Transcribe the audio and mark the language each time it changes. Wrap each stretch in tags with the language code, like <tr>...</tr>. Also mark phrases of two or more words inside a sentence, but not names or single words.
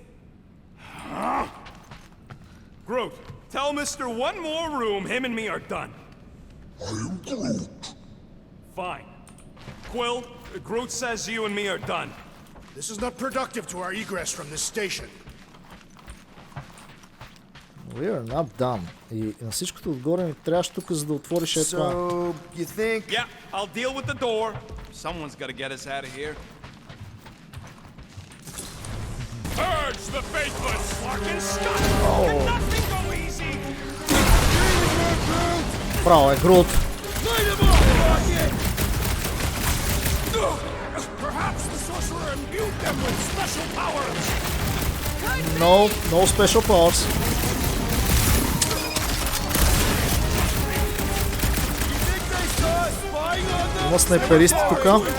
<en>Grooot, tell Mr. One more room him and me are done. I am Grooot. Fine. Quill, Grooot says you and me are done. This is not productive to our egress from this station. We are not done.</en> <bg>И на всичкото отгоре ни трябваше тук, за да отвориш е това.</bg> <en>So, you think... Yeah, I'll deal with the door. Someone's gotta get us out of here. Urge the faithless, Flarkin Scott! Can nothing go easy?</en> <bg>Браво е, Grooot!</bg> <en>Perhaps the sorcerer imbued them with special powers. No special powers.</en> <bg>Има снайперисти тука.</bg>